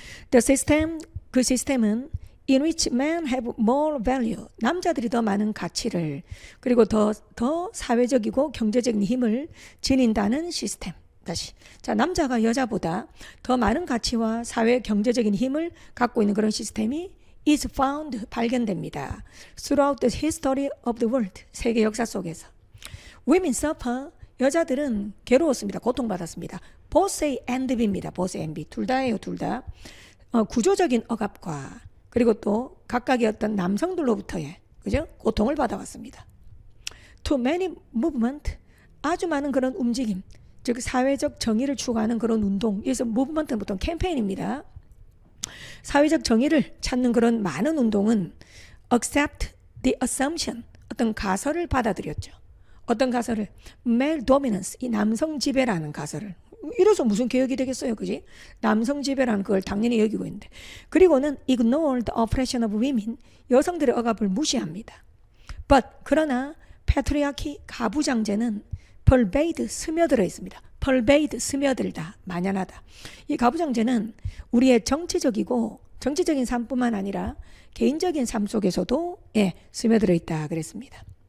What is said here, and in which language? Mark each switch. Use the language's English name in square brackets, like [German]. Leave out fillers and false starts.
[English] The system, [Korean] 그 시스템은 [English] in which men have more value, [Korean] 남자들이 더 많은 가치를 그리고 더 사회적이고 경제적인 힘을 지닌다는 시스템. 다시. 자, 남자가 여자보다 더 많은 가치와 사회 경제적인 힘을 갖고 있는 그런 시스템이 [English] is found, [Korean] 발견됩니다. [English] Throughout the history of the world, [Korean] 세계 역사 속에서. [English] Women suffer, [Korean] 여자들은 괴로웠습니다. 고통받았습니다. [English] Both A and B입니다. Both A and B. [Korean] 둘 다예요. 둘 다. 구조적인 억압과 그리고 또 각각의 어떤 남성들로부터의 그죠? 고통을 받아왔습니다. [English] To many movement, [Korean] 아주 많은 그런 움직임, 즉 사회적 정의를 추구하는 그런 운동, 여기서 무브먼트는 보통 캠페인입니다. 사회적 정의를 찾는 그런 많은 운동은 [English] accept the assumption, [Korean] 어떤 가설을 받아들였죠. 어떤 가설을? [English] male dominance, [Korean] 이 남성 지배라는 가설을. 이래서 무슨 개혁이 되겠어요, 그지? 남성 지배라는 걸 당연히 여기고 있는데. [English] 그리고는 ignore the oppression of women, [Korean] 여성들의 억압을 무시합니다. But 그러나 patriarchy, 가부장제는 pervade, 스며들어 있습니다. pervade, 스며들다, 만연하다. 이 가부장제는 우리의 정치적인 삶뿐만 아니라 개인적인 삶 속에서도 스며들어 있다 그랬습니다.